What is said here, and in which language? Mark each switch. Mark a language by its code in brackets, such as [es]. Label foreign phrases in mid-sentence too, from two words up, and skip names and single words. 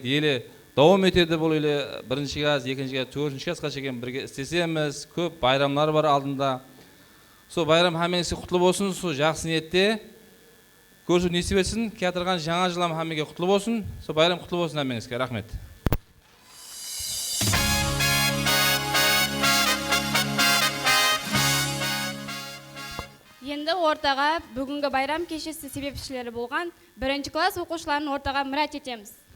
[uz] Yili davom etadi bu yili 1-klass, 2-klass, 4-klassgacha birga istesemiz. Ko'p bayramlar bor oldinda. Shu bayram hammangizga qutlug' bo'lsin. Shu yaxshi niyatda ko'rishib nasib etsin. Keltirgan yangi yil ham hammaga qutlug' bo'lsin. Shu bayram qutlug' bo'lsin hammangizga. Rahmat. [kaa] Енді ортаға бүгінгі байрам кешесі себепшілері болған 1-класс оқушыларын ортаға мұрат етеміз.